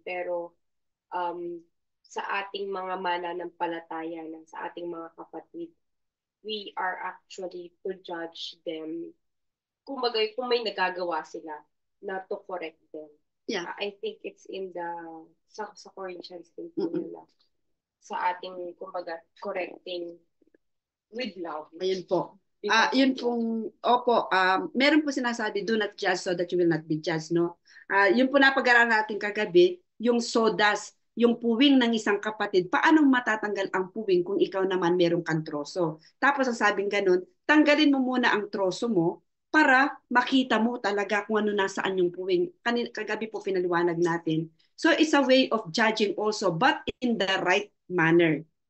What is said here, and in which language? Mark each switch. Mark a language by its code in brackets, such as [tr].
[tl] Pero sa ating mga mananampalataya, sa ating mga kapatid, [en] we are actually to judge them. [tl] Kung may nagagawa sila, [en] not to correct them. Yeah. I think it's in the [tl] sa Corinthians din po nila. Sa ating, kumbaga, [en] correcting with love. [tl] Ayun po. Yun pong, opo, meron po sinasabi, [en] do not judge so that you will not be judged, [tl] no? Yun po napag-aralan natin kagabi, yung sodas, yung puwing ng isang kapatid, paano matatanggal ang puwing kung ikaw naman merong kang troso? Tapos ang sabing ganun, tanggalin mo muna ang troso mo para makita mo talaga kung ano nasaan yung puwing. Kagabi po pinaliwanag natin. [en] So it's a way of judging also, but in the right manner.